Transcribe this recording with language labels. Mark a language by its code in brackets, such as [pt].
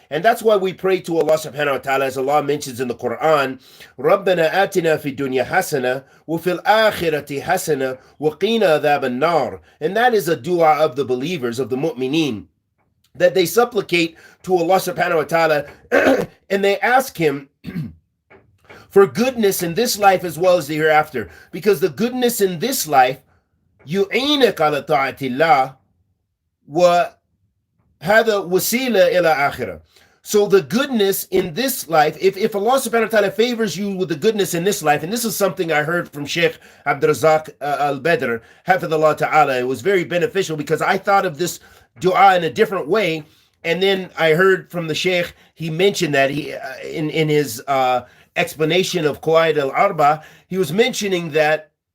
[en] And that's why we pray to Allah subhanahu wa ta'ala, as Allah mentions in the Quran, [ar] رَبَّنَا آتِنَا فِي الدُّنْيَا حَسَنَةً وَفِي الْآخِرَةِ حَسَنَةً وَقِينَا عَذَابَ النَّارِ. [en] And that is a dua of the believers, of the mu'mineen, that they supplicate to Allah subhanahu wa ta'ala and they ask Him for goodness in this life as well as the hereafter. Because the goodness in this life, [ar] يُعِينَكَ عَلَى طَاعَةِ اللَّهِ وَهَذَا وَسِيلَةٌ إِلَى آخِرَةٍ. [en] So the goodness in this life, if Allah subhanahu wa ta'ala favors you with the goodness in this life, and this is something I heard from Sheikh Abdul Razak Al-Badr, Hafidhullah ta'ala, it was very beneficial because I thought of this dua in a different way, and then I heard from the Sheikh, he mentioned that he in his explanation of Qawaid al-Arba, he was mentioning that